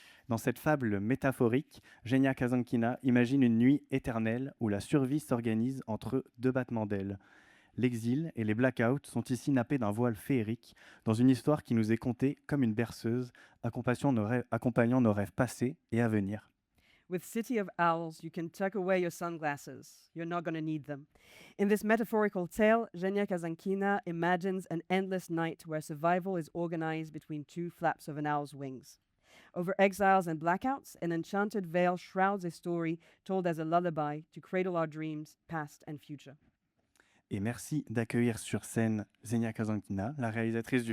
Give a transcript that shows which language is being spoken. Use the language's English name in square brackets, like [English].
[French] Dans cette fable métaphorique, Genia Kazankina imagine une nuit éternelle où la survie s'organise entre 2 battements d'ailes. L'exil et les blackouts sont ici nappés d'un voile féerique dans une histoire qui nous est contée comme une berceuse, accompagnant nos rêves passés et à venir. [English] With City of Owls, you can tuck away your sunglasses. You're not going to need them. In this metaphorical tale, Genia Kazankina imagines an endless night where survival is organized between 2 flaps of an owl's wings. Over exiles and blackouts, an enchanted veil shrouds a story told as a lullaby to cradle our dreams, past and future. [French] Et merci d'accueillir sur scène Xenia Kazankina, la réalisatrice du